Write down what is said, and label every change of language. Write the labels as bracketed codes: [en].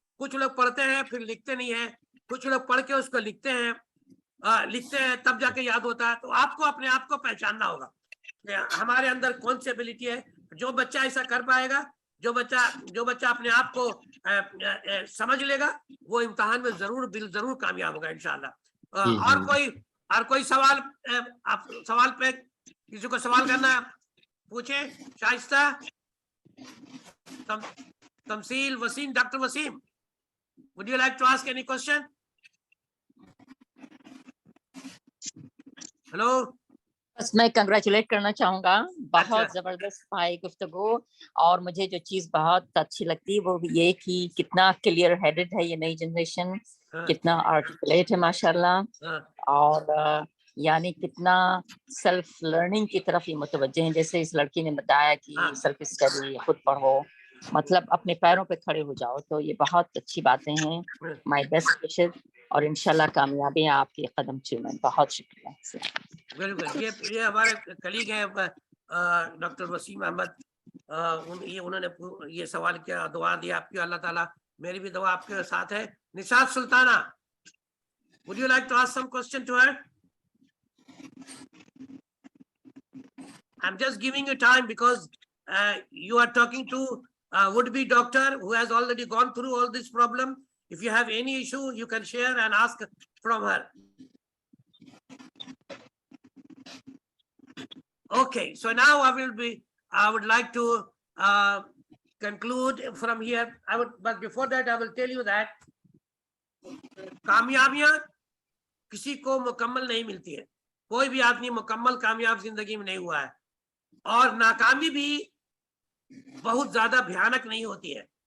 [hi] कुछ लोग पढ़ते हैं फिर लिखते नहीं है, कुछ लोग पढ़ के उसको लिखते हैं तब जाके याद होता है। तो आपको अपने आप को पहचानना होगा कि हमारे अंदर कौन सी एबिलिटी है। जो बच्चा ऐसा कर पाएगा, जो बच्चा अपने आप को समझ लेगा, वो इम्तिहान में जरूर कामयाब होगा इंशाल्लाह। और कोई सवाल, आप सवाल पे किसी को सवाल करना पूछे। [en] Shaista, Tamseel, Waseem, doctor Waseem, would you like to ask any question? [hi] Hello. बस मैं कंग्रेचुलेट करना चाहूंगा, बहुत जबरदस्त भाई गुफ्तगू। और मुझे जो चीज बहुत अच्छी लगती है वो ये कि कितना क्लियर हेडेड है ये नई जनरेशन, कितना आर्टिकुलेट है माशाल्लाह, और यानी कितना सेल्फ लर्निंग की तरफ ये मुतवज्जे हैं। जैसे इस लड़की ने बताया कि सेल्फ स्टडी, खुद पढ़ो, मतलब अपने पैरों पे खड़े हो जाओ। तो ये बहुत अच्छी बातें हैं। [en] my best wishes [hi] और इंशाल्लाह कामयाबी आपके कदम चूमें। बहुत शुक्रिया। बिल्कुल, ये हमारे कलीग हैं डॉक्टर वसीम अहमद, उन्होंने ये सवाल किया, दुआ दी आपकी, अल्लाह ताला, मेरी भी दुआ आपके साथ है। [en] Nishat Sultana, would you like to ask some question to her? I'm just giving you time because you are talking to a would-be doctor who has already gone through all this problem. If you have any issue, you can share and ask from her. Okay, so now I would like to conclude from here. But before that, I will tell you that [hi] कामयाबियां किसी को मुकम्मल नहीं मिलती है, कोई भी आदमी मुकम्मल कामयाब जिंदगी में नहीं हुआ है, और नाकामी भी बहुत ज्यादा भयानक नहीं होती है।